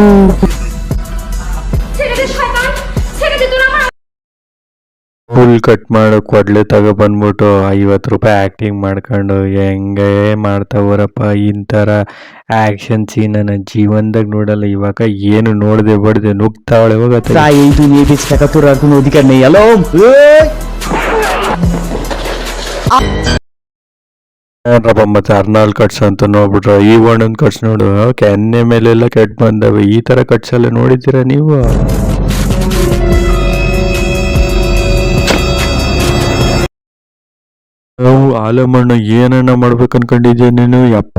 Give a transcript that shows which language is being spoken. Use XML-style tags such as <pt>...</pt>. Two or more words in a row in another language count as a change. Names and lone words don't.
<kn>ಫುಲ್ ಕಟ್ ಮಾಡೋ ಕೊಡ್ಲೆ ತಗೊಬಂದ್ಬಿಟ್ಟು 50 ರೂಪಾಯಿ ಆಕ್ಟಿಂಗ್ ಮಾಡ್ಕೊಂಡು ಹೆಂಗೆ ಮಾಡ್ತಾವರಪ್ಪ. ಇಂಥರ</kn> <en>action scene</en> <kn>ನನ್ನ ಜೀವನದಾಗ ನೋಡಲ್ಲ. ಇವಾಗ ಏನು ನೋಡದೆ ಬಡ್ದೆ ನುಗ್ತಾವಳೆ ಹೋಗತ್ತೆ.</kn> <bn>এই দুনিয়ায় বেঁচে থাকা তোর আর কোনো অধিকার নেই আলম।</bn> <kn>ಏನ್ರಪ್ಪ ಮತ್ತೆ ಅರ್ನಾಲ್ಡ್ ಕಟ್ಸ್ ಅಂತ ನೋಡ್ಬಿಟ್ರೆ ಈ ಒಂದೊಂದು ಕಟ್ಸ್ ನೋಡು, ಕೆನ್ನೆ ಮೇಲೆಲ್ಲ ಕೆಟ್ಟ ಬಂದವೆ. ಈ ತರ ಕಟ್ಸ್ ಎಲ್ಲ ನೋಡಿದ್ದೀರಾ ನೀವು? ನಾವು ಆಲಮಣ್ಣ ಏನನ್ನ ಮಾಡ್ಬೇಕು ಅನ್ಕೊಂಡಿದ್ಯ ನೀನು ಯಪ್ಪ?</kn>